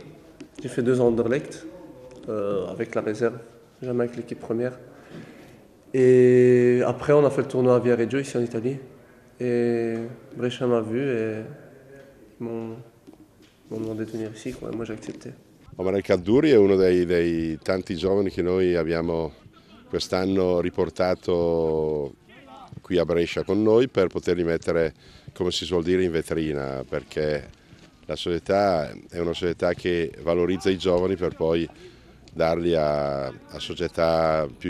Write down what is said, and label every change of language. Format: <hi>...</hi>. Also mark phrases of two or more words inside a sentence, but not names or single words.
<fr>J'ai fait 2 ans Anderlecht, avec la réserve, jamais avec l'équipe première. Et après, on a fait le tournoi à Viareggio, ici en Italie. Et Brescia m'a vu et ils m'ont demandé de venir ici, quoi. Et moi, j'ai accepté.</fr> <it>Omar Calduri è uno dei tanti giovani che noi abbiamo quest'anno riportato qui a Brescia con noi per poterli mettere, come si suol dire, in vetrina, perché la società è una società che valorizza i giovani per poi darli a società più</it>